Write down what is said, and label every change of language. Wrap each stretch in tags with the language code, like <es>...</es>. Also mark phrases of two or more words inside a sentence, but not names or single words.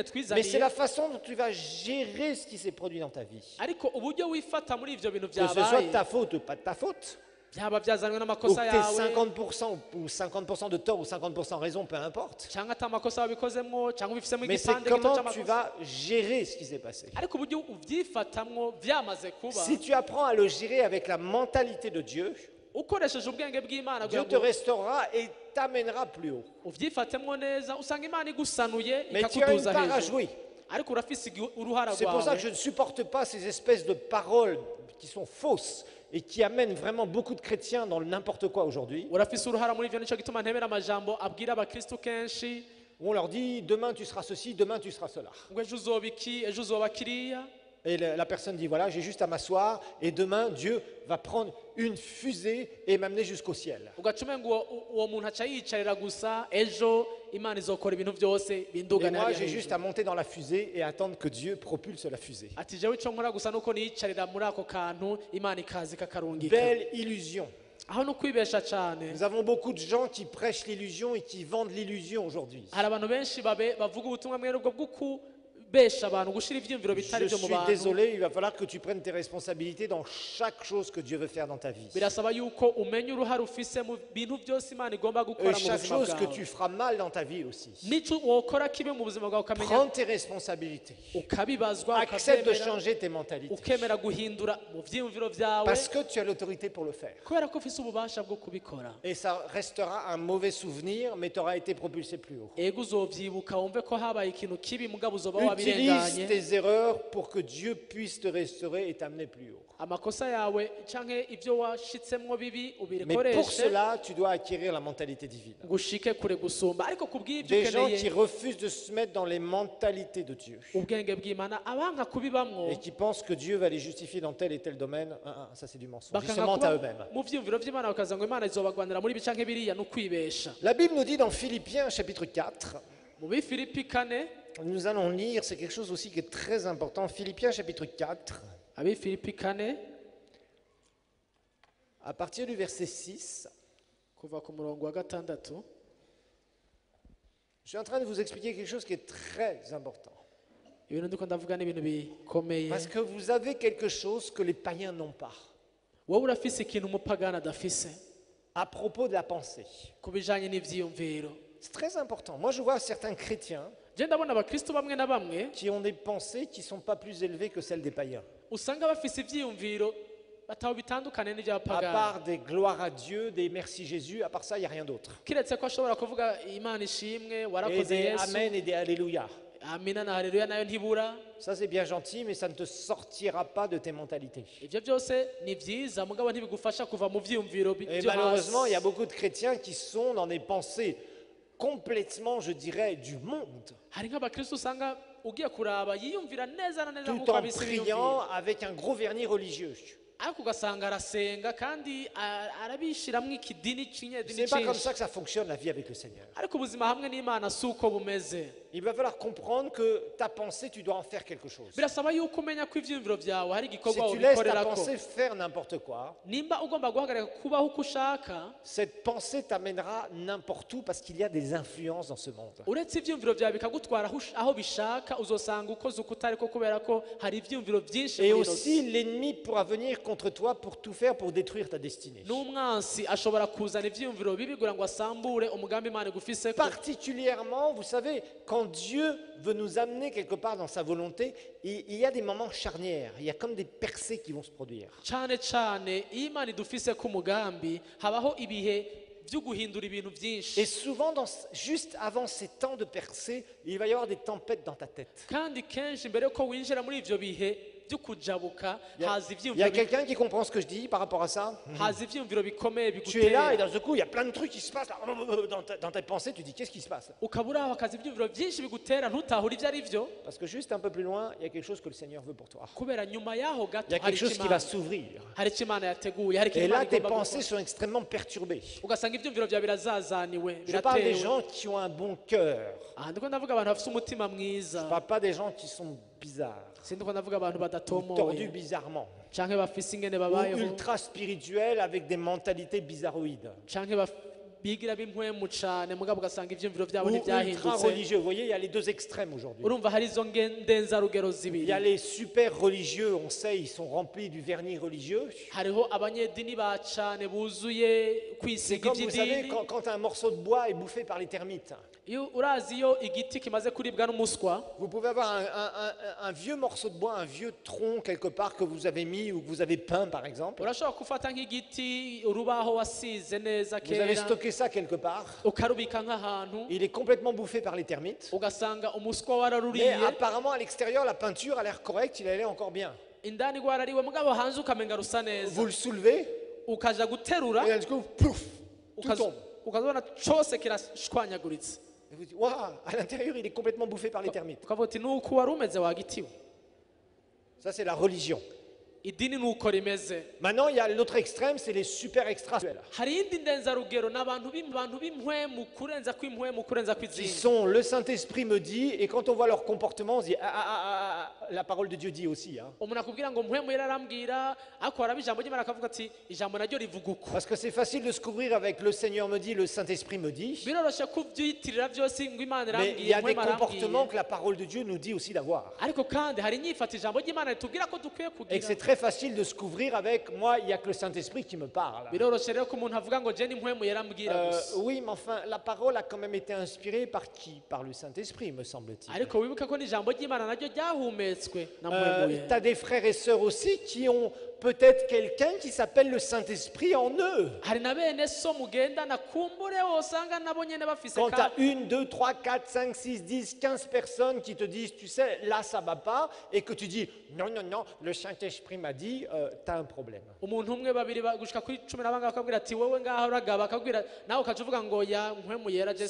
<fr>Mais c'est</fr> <rn>twizaniye</rn> <fr>la façon dont tu vas gérer ce qui s'est produit dans ta vie.</fr> <rn>ariko uburyo wifata muri ivyo bintu</rn> <fr>Que ce soit de</fr> <rn>vyabaye</rn> <fr>ta faute ou pas de ta faute,</fr> <rn>byaba byazanywe</rn> <fr>ou</fr> <rn>n'amakosa</rn> <fr>que tu</fr> <rn>yawe</rn> <fr>50% ou 50% de tort ou 50% raison, peu importe.</fr> <rn>cyangwa ata makosa wabikozemwo cyangwa ubifisemo</rn> <fr>Mais c'est</fr> <rn>igipande gito</rn> <fr>comment tu</fr> <rn>c'amakosa</rn> <fr>vas gérer ce qui s'est passé.</fr> <rn>ariko uburyo uvyifatamwo vyamaze kuba</rn> <fr>Si tu apprends à le gérer avec la mentalité de Dieu,</fr> <rn>ukoresheje ubwenge bw'imana</rn> <fr>Dieu</fr> <rn>kugira</rn> <fr>te</fr> <rn>ngo</rn> <fr>restaurera et t'amènera plus haut.</fr> <rn>uvyifatemwo neza usanga imana igusanuye</rn> <fr>Mais tu as une</fr> <rn>ikakuduza</rn> <fr>part à</fr> <rn>hejuru</rn> <fr>jouer.</fr> <rn>ariko urafise uruhara</rn> <fr>C'est pour ça</fr> <rn>rwawe</rn> <fr>que je ne supporte pas ces espèces de paroles qui sont fausses et qui amènent vraiment beaucoup de chrétiens dans le n'importe quoi aujourd'hui.</fr> <rn>urafise uruhara muri ivyo nico gituma ntebera amajambo abwira abakristo kenshi</rn> <fr>Où on leur dit demain tu seras ceci, demain tu seras cela.</fr> <rn>ngo ejo uzoba iki ejo uzoba kiriya</rn> <fr>Et la personne dit voilà, j'ai juste à m'asseoir et demain Dieu va prendre une fusée et m'amener jusqu'au ciel.</fr> <rn>ugaca umenga uwo muntu aca yicarira gusa ejo imana izokora ibintu byose</rn> <fr>Et</fr> <rn>bindugane</rn> <fr>moi</fr> <rn>hariya</rn> <fr>j'ai juste</fr> <rn>hejuru</rn> <fr>à monter dans la fusée et attendre que Dieu propulse la fusée.</fr> <rn>ati jewe ico nkora gusa nuko niyicarira muri ako kantu imana ikaza ikakarungika</rn> <fr>Belle illusion.</fr> <rn>aho ni ukwibesha cane</rn> <fr>Nous avons beaucoup de gens qui prêchent l'illusion et qui vendent l'illusion aujourd'hui.</fr> <rn>hari abantu benshi bavuga ubutumwa mwene ubwo bw'ukubesha abantu gushira ivyiyumviro bitari</rn> <fr>Je</fr> <rn>byo mu</rn> <fr>suis</fr> <rn>bantu</rn> <fr>désolé, il va falloir que tu prennes tes responsabilités dans chaque chose que Dieu veut faire dans ta vie.</fr> <rn>birasaba yuko umenya uruhare ufise mu bintu byose imana igomba</rn> <fr>Et</fr> <rn>gukora mu</rn> <fr>chaque</fr> <rn>buzima</rn> <fr>chose que</fr> <rn>bwawe</rn> <fr>tu feras mal dans ta vie aussi.</fr> <rn>nico wokora kibe mu buzima bwawe ukamenya</rn> <fr>Prends tes responsabilités.</fr> <rn>ukabibazwa</rn> <fr>Accepte de</fr> <rn>ukavyemera</rn> <fr>changer tes mentalités.</fr> <rn>ukemera guhindura mu vyiyumviro vyawe</rn> <fr>Parce que tu as l'autorité pour le faire.</fr> <rn>kubera ko ufise ububasha bwo kubikora</rn> <fr>Et ça restera un mauvais souvenir, mais tu auras été propulsé plus haut.</fr> <rn>ego uzovyibuka wumve ko habaye ikintu kibi mugabo uzoba</rn> <fr>Utilise</fr> <rn>wabirenganye</rn> <fr>tes erreurs pour que Dieu puisse te restaurer et t'amener plus haut.</fr> <rn>amakosa yawe canke ivyo washitsemwo bibi</rn> <fr>Mais pour</fr> <rn>ubikoreshe</rn> <fr>cela, tu dois acquérir la mentalité divine.</fr> <rn>ngo ushike kure gusumba ariko kubw'ivyo</rn> <fr>Des gens qui</fr> <rn>ukeneye</rn> <fr>refusent de se mettre dans les mentalités de Dieu</fr> <rn>ubwenge bw'imana abanka kubibamwo</rn> <fr>et qui pensent que Dieu va les justifier dans tel et tel domaine. Ça c'est du mensonge. Ils se</fr> <rn>bakanga</rn> <fr>mentent à</fr> <rn>kuba</rn> <fr>eux-mêmes.</fr> <rn>mu vyiyumviro vy'imana bakaza ngo imana izobagwanira muri ibi canke biriya ni ukwibesha</rn> <fr>La Bible nous dit dans Philippiens chapitre 4,</fr> <rn>mu bifilipi 4</rn> <fr>nous allons lire, c'est quelque chose aussi qui est très important, Philippiens chapitre 4,</fr> <rn>abifilipi 4</rn> <fr>à partir du verset 6.</fr> <rn>kuva ku murongo wa gatandatu</rn> <fr>Je suis en train de vous expliquer quelque chose qui est très important.</fr> <rn>ibintu ndiko ndavuga ni ibintu bikomeye</rn> <fr>Parce que vous avez quelque chose que les païens n'ont pas.</fr> <rn>wowe urafise ikintu umupagani adafise</rn> <fr>À propos de la pensée.</fr> <rn>ku bijanye n'ivyiyumviro</rn> <fr>C'est très important. Moi je vois certains chrétiens</fr> <rn>je ndabona abakristo bamwe na bamwe</rn> <fr>qui ont des pensées qui ne sont pas plus élevées que celles des païens.</fr> <rn>usanga bafise ivyiyumviro bataho bitandukane</rn> <fr>À</fr> <rn>n'ivy'abapagani</rn> <fr>part des gloires à Dieu, des merci Jésus, à part ça, il n'y a rien d'autre.</fr> <rn>kiretse ko ashobora kuvuga imana ishimwe</rn> <fr>Et</fr> <rn>warakoze</rn> <fr>des</fr> <rn>yesu</rn> <fr>Amen et des Alléluia.</fr> <rn>amina na haleluya nayo ntibura</rn> <fr>Ça c'est bien gentil, mais ça ne te sortira pas de tes mentalités.</fr> <rn>ivyo byose ni vyiza mugabo ntibigufasha kuva mu vyiyumviro</rn> <fr>Et</fr> <rn>vyo</rn> <fr>malheureusement, il y a</fr> <rn>hasi</rn> <fr>beaucoup de chrétiens qui sont dans des pensées complètement, je dirais, du monde,</fr> <rn>hari nk'abakristo usanga ugiye kuraba yiyumvira neza na neza</rn> <fr>tout</fr> <rn>nk'uko</rn> <fr>en</fr> <rn>abisi</rn> <fr>priant</fr> <rn>biyumvira</rn> <fr>avec un gros vernis religieux.</fr> <rn>ariko ugasanga arasenga kandi arabishiramwo ikidini</rn> <fr>Ce</fr> <rn>cy'inyedini</rn> <fr>n'est pas comme</fr> <rn>cyinshi</rn> <fr>ça que ça fonctionne la vie avec le Seigneur.</fr> <rn>ariko ubuzima hamwe n'Imana si uko bumeze.</rn> <fr>Il va falloir comprendre que ta pensée, tu dois en faire quelque chose.</fr> <rn>Birasaba yuko umenya ko ivyiyumviro byawe hari</rn> <fr>Si</fr> <rn>igikorwa</rn> <fr>tu laisses ta</fr> <rn>ubikorerako.</rn> <fr>pensée faire n'importe quoi,</fr> <rn>Nimba ugomba guhagarika kubaho uko ushaka,</rn> <fr>cette pensée t'amènera n'importe où parce qu'il y a des influences dans ce monde.</fr> <rn>uretse ivyiyumviro byawe bikagutwara aho bishaka, uzosanga ukoze uko utariko kubera ko hari ivyiyumviro byinshi</rn> <fr>Et</fr> <rn>muri</rn> <fr>aussi,</fr> <rn>rosi.</rn> <fr>l'ennemi pourra venir contre toi pour tout faire pour détruire ta destinée.</fr> <rn>N'umwansi ashobora kuzana ivyiyumviro bibi kugira ngo asambure umugambi Imana igufiseko.</rn> <fr>Particulièrement, vous savez, quand Dieu veut nous amener quelque part dans sa volonté, il y a des moments charnières, il y a comme des percées qui vont se produire.</fr> <rn>Cyane cyane iyo Imana idufiseko umugambi habaho ibihe byo guhindura ibintu byinshi.</rn> <fr>Et souvent, juste avant ces temps de percée, il va y avoir des tempêtes dans ta tête.</fr> <rn>Kandi kenshi mbere yuko winjira muri ivyo bihe byo kujabuka haza</rn> <fr>Il y a</fr> <rn>ivyiyumviro</rn> <fr>quelqu'un qui comprend ce que je dis par rapport à ça?</fr> <rn>haza ivyiyumviro bikomeye</rn> <fr>Tu es là et</fr> <rn>bigutera</rn> <fr>d'un coup, il y a plein de trucs qui se passent là, dans tes pensées, tu dis qu'est-ce qui se passe?</fr> <rn>ukabura aho hakaza ivyiyumviro byinshi bigutera ntutahure ivyo ari byo Parce que juste un peu plus loin, il y a quelque chose que le Seigneur veut pour toi. kubera nyuma yaho gato</rn> <fr>Il y a quelque chose qui va s'ouvrir.</fr> <rn>hari icyo Imana yateguye hari</rn> <fr>Et</fr> <rn>ikintu</rn> <fr>là,</fr> <rn>Imana</rn> <fr>tes</fr> <rn>igomba</rn> <fr>pensées</fr> <rn>gukora.</rn> <fr>sont extrêmement perturbées.</fr> <rn>Ugasanga ivyiyumviro byawe birazazaniwe</rn> <fr>Je parle des</fr> <rn>biratewe.</rn> <fr>gens qui ont un bon cœur.</fr> <rn>Aha ndiko ndavuga abantu bafite umutima mwiza,</rn> <fr>Je ne parle pas des gens qui sont bizarres,</fr> <rn>sindiko ndavuga abantu</rn> <fr>ou tordus</fr> <rn>badatomoye</rn> <fr>bizarrement,</fr> <rn>canke bafise ingene</rn> <fr>ou</fr> <rn>babayeho</rn> <fr>ultra spirituels avec des mentalités bizarroïdes,</fr> <rn>canke bigira b'impwemu cane mugabo ugasanga ivyiyumviro byabo</rn> <fr>ou ultra</fr> <rn>ntivyahindutse.</rn> <fr>religieux. Vous voyez, il y a les deux extrêmes aujourd'hui.</fr> <rn>Urumva hari izo ndenzarugero</rn> <fr>Il</fr> <rn>zibiri.</rn> <fr>y a les super religieux, on sait, ils sont remplis du vernis religieux.</fr> <rn>Hariho abanyedini ba cane buzuye</rn> <fr>C'est</fr> <rn>kwisiga</rn> <fr>comme, vous savez,</fr> <rn>ivy'idini.</rn> <fr>quand un morceau de bois est bouffé par les termites.</fr> <rn>Iyo urazi iyo igiti kimaze kuribwa n'umuswa,</rn> <fr>Vous pouvez avoir un vieux morceau de bois, un vieux tronc quelque part que vous avez mis ou que vous avez peint par exemple.</fr> <rn>urashobora gufata nk'igiti urubaho wasize neza</rn> <fr>Vous avez</fr> <rn>kera</rn> <fr>stocké ça quelque part.</fr> <rn>ukarubika nk'ahantu</rn> <fr>Il est complètement bouffé par les termites.</fr> <rn>ugasanga umuswa</rn> <fr>Mais</fr> <rn>wararuriye</rn> <fr>apparemment à l'extérieur, la peinture a l'air correcte, il allait encore bien.</fr> <rn>indani rwarariwe mugabo hanze ukamenga rusa neza</rn> <fr>Vous le soulevez</fr> <rn>ukaja guterura</rn> <fr>et d'un coup, pouf, tout tombe.</fr> <rn>ukazibona cose kirashwanyaguritse</rn> <fr>Et vous dites, waouh, à l'intérieur, il est complètement bouffé par les termites.</fr> <rn>ukavuga uti nuko wari umeze wagitiwe.</rn> <fr>Ça, c'est la religion.</fr> <rn>Idini nuko rimeze.</rn> <fr>Maintenant, il y a l'autre extrême, c'est les super extraspirituels.</fr> <rn>Hari iyindi ndenzarugero n'abantu b'impwemu kurenza kw'impwemu kurenza</rn> <fr>Qui</fr> <rn>kw'izindi.</rn> <fr>sont, le Saint-Esprit me dit, et quand on voit leur comportement, on se dit, la parole de Dieu dit aussi. Hein.</fr> <rn>Umuntu akubwira ngo mpwemu yararambwira ariko haraba ijambo ry'Imana akavuga ati ijambo naryo rivuga uko.</rn> <fr>Parce que c'est facile de se couvrir avec le Seigneur me dit, le Saint-Esprit me dit.</fr> <rn>Biroroshe kubyitirira byose ngo Imana</rn> <fr>Mais il y</fr> <rn>irambwiye</rn> <fr>a des</fr> <rn>mpwemu</rn> <fr>comportements</fr> <rn>arambwiye.</rn> <fr>que la parole de Dieu nous dit aussi d'avoir.</fr> <rn>Ariko kandi hari inyifato ijambo ry'Imana ritubwira ko dukwiye</rn> <fr>Et que c'est</fr> <rn>kugira.</rn> <fr>très facile de se couvrir avec moi, il n'y a que le Saint-Esprit qui me parle.</fr> <rn>Biroroshe rero ko umuntu avuga ngo je ni mpwemu yarambwira gusa.</rn> <fr>Oui, mais enfin, la parole a quand même été inspirée par qui? Par le Saint-Esprit, me semble-t-il.</fr> <rn>Ariko wibuke ko n'ijambo ry'Imana naryo ryahumetswe na mpwemu ye.</rn> <fr>Tu as des frères et sœurs aussi qui ont peut-être quelqu'un qui s'appelle le Saint-Esprit en eux.</fr> <rn>Hari na bene so mugendana kumbure wosanga nabo nyene bafise</rn> <fr>Quand tu as</fr> <rn>ka</rn> <fr>1, 2, 3, 4, 5, 6, 10, 15 personnes qui te disent, tu sais, là ça va pas, et que tu dis, non, non, non, le Saint-Esprit m'a dit, tu as un problème.</fr> <rn>umuntu umwe babiri gushika kuri 10 n'abanga bakabwira ati wowe ngaho uragaba akabwira nawe ukaca uvuga ngo ya mpwemu yera</rn> <fr>Ça,</fr>